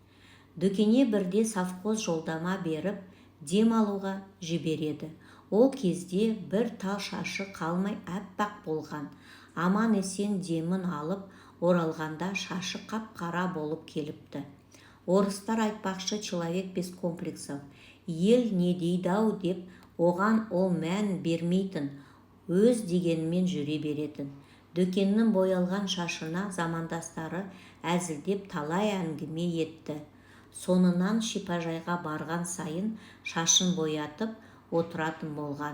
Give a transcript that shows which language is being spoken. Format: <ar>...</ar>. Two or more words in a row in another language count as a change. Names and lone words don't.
<kk>Дөкене бірде совхоз жолдама беріп, дем алуға жібереді. Ол кезде бір тал шашы қалмай әппақ болған. Аман есен демін алып, оралғанда шашы қап-қара болып келіпті. Орыстар айтпақшы,</kk> <ru>человек без комплексов.</ru> <kk>Ел не дейді-ау деп, оған ол мән бермейтін, өз дегенмен жүре беретін. Дөкеннің боялған шашына замандастары әзілдеп талай әңгіме етті. Сонынан шипажайға барған сайын шашын боятып отыратын болған.</kk>